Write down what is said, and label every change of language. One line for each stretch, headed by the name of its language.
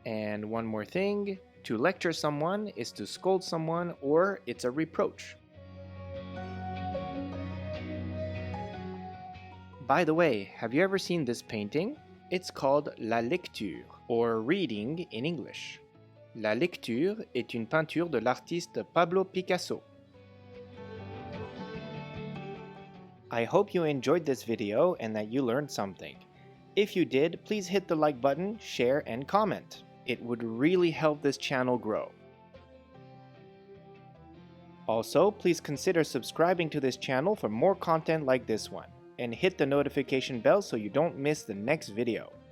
English: And one more thing, to lecture someone is to scold someone or it's a reproach. By the way, have you ever seen this painting? It's called La Lecture, or reading in English.
French: La Lecture est une peinture de l'artiste Pablo Picasso.
English: I hope you enjoyed this video and that you learned something. If you did, please hit the like button, share, and comment. It would really help this channel grow. Also, please consider subscribing to this channel for more content like this one, and hit the notification bell so you don't miss the next video.